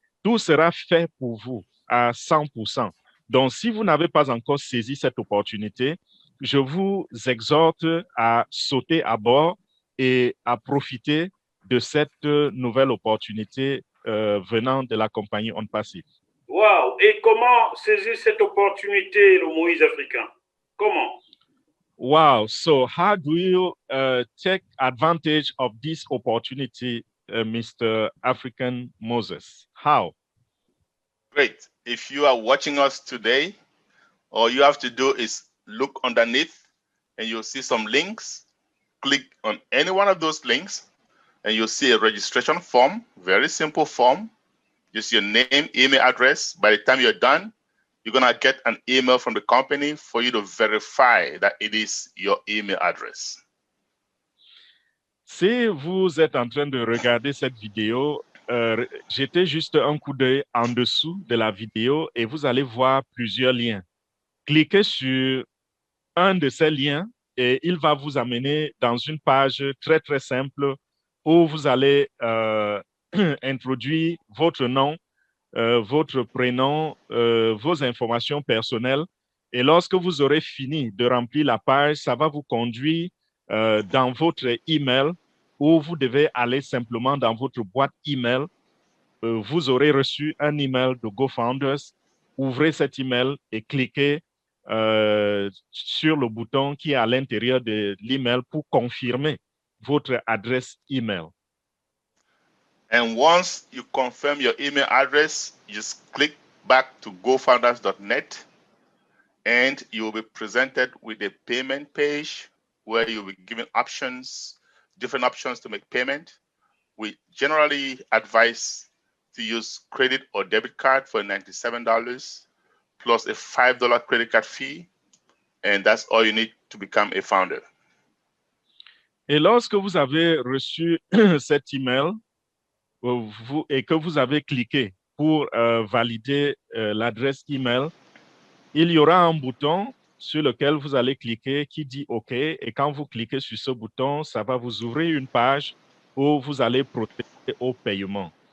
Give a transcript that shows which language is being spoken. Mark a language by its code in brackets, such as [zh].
[fr] Tout sera fait pour vous à 100%. Donc, si vous n'avez pas encore saisi cette opportunité, je vous exhorte à sauter à bord et à profiter de cette nouvelle opportunité venant de la compagnie OnPassive. [en] Wow! [fr] Et comment saisir cette opportunité, le Moïse africain? Comment? [en] Wow! So how do you take advantage of this opportunity, Mr. African Moses? How? Great. If you are watching us today, all you have to do is look underneath and you'll see some links. Click on any one of those links and you'll see a registration form, very simple form. Just your name, email address. By the time you're done, you're going to get an email from the company for you to verify that it is your email address. [fr] Si vous êtes en train de regarder cette vidéo, jetez juste un coup d'œil en dessous de la vidéo et vous allez voir plusieurs liens. Cliquez sur un de ces liens et il va vous amener dans une page très, très simple où vous allez introduire votre nom, votre prénom, vos informations personnelles. Et lorsque vous aurez fini de remplir la page, ça va vous conduire dans votre email où vous devez aller simplement dans votre boîte email. Vous aurez reçu un email de GoFounders. Ouvrez cet email et cliquez sur le bouton qui est à l'intérieur de l'email pour confirmer votre adresse email. [en] And once you confirm your email address, you just click back to gofounders.net and you will be presented with a payment page where you'll be given options, different options to make payment. We generally advise to use credit or debit card for $97 plus a $5 credit card fee. And that's all you need to become a founder. [fr] Et lorsque vous avez reçu cet email, et que vous avez cliqué pour valider l'adresse email, il y aura un bouton sur lequel vous allez cliquer qui dit OK. Et quand vous cliquez sur ce bouton, ça va vous ouvrir une page où vous allez procéder au paiement.